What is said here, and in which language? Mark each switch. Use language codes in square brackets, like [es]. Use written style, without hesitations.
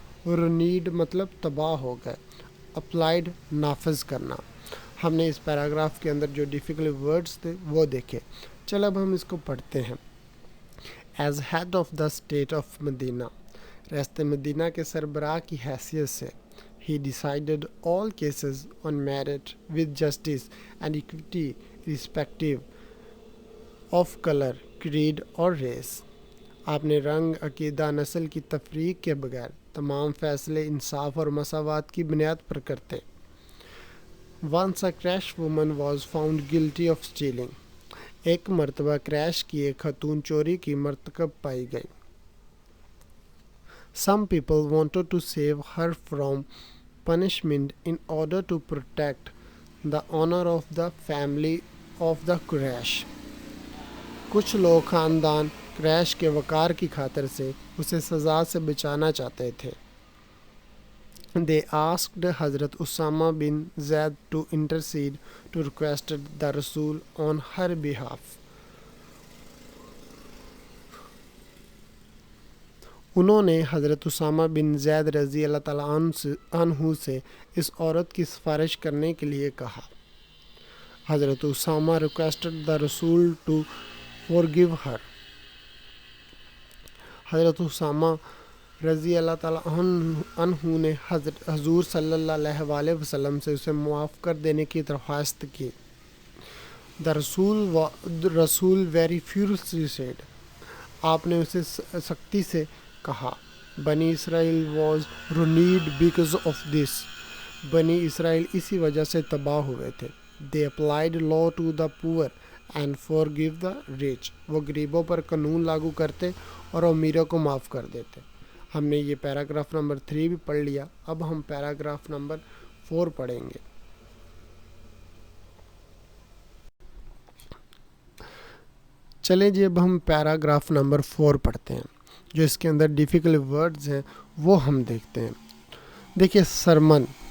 [ur] رنیڈ مطلب تباہ ہو گئے. اپلائیڈ نافذ کرنا. ہم نے اس پیراگراف کے اندر جو ڈیفیکلٹ ورڈز تھے وہ دیکھے. چل اب ہم اس کو پڑھتے ہیں. [en] As head of the state of Medina. [ur] ریاست مدینہ کے سربراہ کی حیثیت سے. [en] He decided all cases on merit with justice and equity irrespective of color, creed اور race. [ur] آپ نے رنگ عقیدہ نسل کی تفریق کے بغیر تمام فیصلے انصاف اور مساوات کی بنیاد پر کرتے. [en] Once a crash woman was found guilty of stealing. [ur] ایک مرتبہ کریش کی ایک خاتون چوری کی مرتکب پائی گئی. [en] Some people wanted to save her from punishment in order to protect the honor of the family of the crash. [ur] کچھ لوگ خاندان کریش کے وقار کی خاطر سے اسے سزا سے بچانا چاہتے تھے. [en] They asked حضرت Osama bin Zaid to intercede to request the Rasul on her behalf. [ur] انہوں نے حضرت اسامہ بن زید رضی اللہ تعالیٰ عنہ سے اس عورت کی سفارش کرنے کے لیے کہا. [en] حضرت Osama requested the Rasul to forgive her. [ur] حضرت اسامہ رضی اللہ تعالیٰ عنہ نے حضور صلی اللہ علیہ وآلہ وسلم سے اسے معاف کر دینے کی درخواست کی. [en] The Rasul very furiously said. [ur] آپ نے اسے سختی سے کہا. [en] بنی اسرائیل was ruined because of this. [ur] بنی اسرائیل اسی وجہ سے تباہ ہوئے تھے. [en] They applied law to the poor and forgive the rich. [ur] وہ غریبوں پر قانون لاگو کرتے اور امیروں کو معاف کر دیتے. ہم نے یہ پیراگراف نمبر 3 بھی پڑھ لیا. اب ہم پیراگراف نمبر 4 پڑھیں گے. چلیں جی اب ہم پیراگراف نمبر 4 پڑھتے ہیں. جو اس کے اندر ڈیفیکلٹ ورڈز ہیں وہ ہم دیکھتے ہیں. دیکھیے سرمن.